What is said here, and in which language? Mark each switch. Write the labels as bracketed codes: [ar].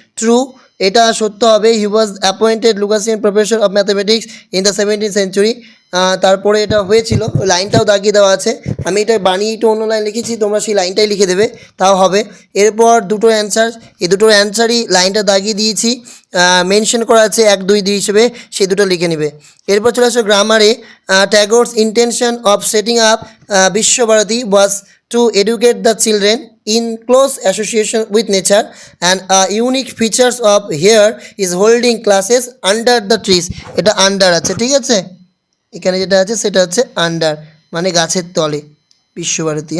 [en] True, [bn] এটা সত্য হবে। [en] He was appointed Lucasian professor of mathematics in the 17th century. [bn] তারপরে এটা হয়েছিল, ওই লাইনটাও দাগিয়ে দেওয়া আছে। আমি এটা বানিয়ে একটু অন্য লাইন লিখেছি, তোমরা সেই লাইনটাই লিখে দেবে, তাও হবে। এরপর দুটো অ্যান্সার, এই দুটোর অ্যান্সারই লাইনটা দাগিয়ে দিয়েছি, মেনশন করা আছে 1, 2, 3 হিসেবে, সেই দুটো লিখে নেবে। এরপর চলে আসো গ্রামারে। [en] Tagore's intention of setting up Visva Bharati [bn] was [en] to educate the children in close association with nature, and unique features of here is holding classes under the trees. [bn] এটা আন্ডার আছে, ঠিক আছে, এখানে যেটা আছে সেটা হচ্ছে আন্ডার, মানে গাছের তলে, বিশ্বভারতী।